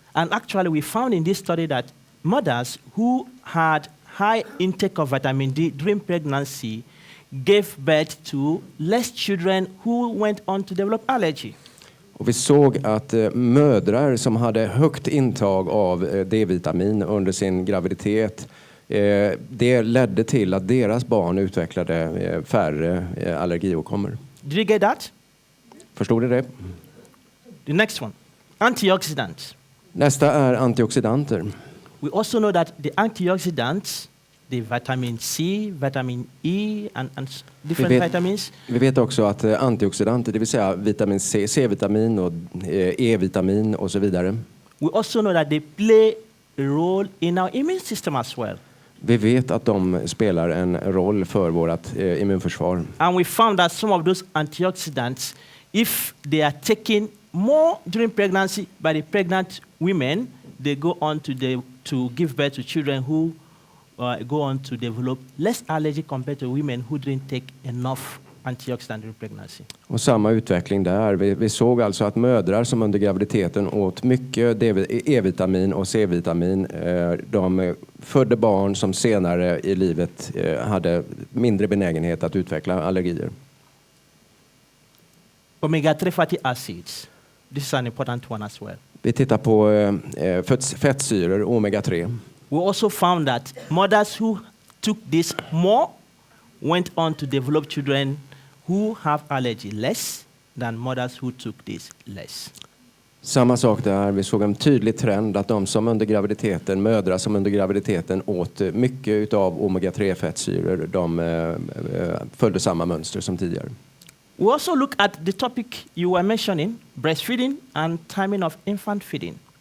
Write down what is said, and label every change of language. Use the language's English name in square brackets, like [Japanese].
[English] And actually we found in this study that mothers who had high intake of vitamin D during pregnancy gave birth to less children who went on to develop allergy. [Swedish] Och vi såg att mödrar som hade högt intag av D-vitamin under sin graviditet, det ledde till att deras barn utvecklade färre allergiåkommor. [English] Did you get that? [Swedish] Förstod du det? [English] The next one, antioxidants. [Swedish] Nästa är antioxidanter. [English] We also know that the antioxidants, the vitamin C, vitamin E and different vitamins. [Swedish] Vi vet också att antioxidanter, det vill säga vitamin C, C-vitamin och E-vitamin och så vidare. [English] We also know that they play a role in our immune system as well. [Swedish] Vi vet att de spelar en roll för vårt immunförsvar. [English] And we found that some of those antioxidants, if they are taken more during pregnancy by the pregnant women, they go on to give birth to children who go on to develop less allergy compared to women who didn't take enough antioxidant during pregnancy. [Swedish] Och samma utveckling där. Vi såg alltså att mödrar som under graviditeten åt mycket E-vitamin och C-vitamin, de födde barn som senare i livet hade mindre benägenhet att utveckla allergier. [English] Omega-3 fatty acids. This is an important one as well. [Swedish] Vi tittar på fettsyror, omega-3. [English] We also found that mothers who took this more went on to develop children who have allergy less than mothers who took this less. [Swedish] Samma sak där. Vi såg en tydlig trend att de som under graviditeten, mödrar som under graviditeten åt mycket av omega-3-fettsyror, de följde samma mönster som tidigare. [English] We also look at the topic you were mentioning, breastfeeding and timing of infant feeding.